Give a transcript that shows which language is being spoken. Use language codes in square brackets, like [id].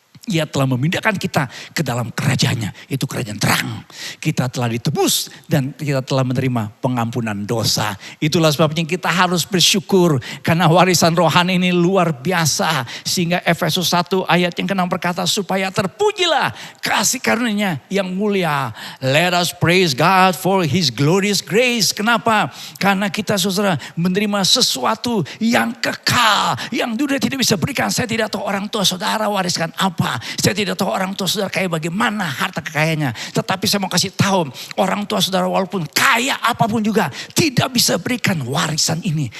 [id] Ia telah memindahkan kita ke dalam kerajaannya, itu kerajaan terang. Kita telah ditebus dan kita telah menerima pengampunan dosa. Itulah sebabnya kita harus bersyukur karena warisan rohani ini luar biasa. Sehingga Efesus 1 ayat yang ke-6 berkata, supaya terpujilah kasih karunia yang mulia. [en] Let us praise God for His glorious grace. [id] Kenapa? Karena kita, saudara, menerima sesuatu yang kekal, yang dunia tidak bisa berikan. Saya tidak tahu orang tua saudara wariskan apa. Saya tidak tahu orang tua saudara kayak bagaimana harta kekayaannya. Tetapi saya mau kasih tahu, orang tua saudara walaupun kaya apapun juga tidak bisa berikan warisan ini.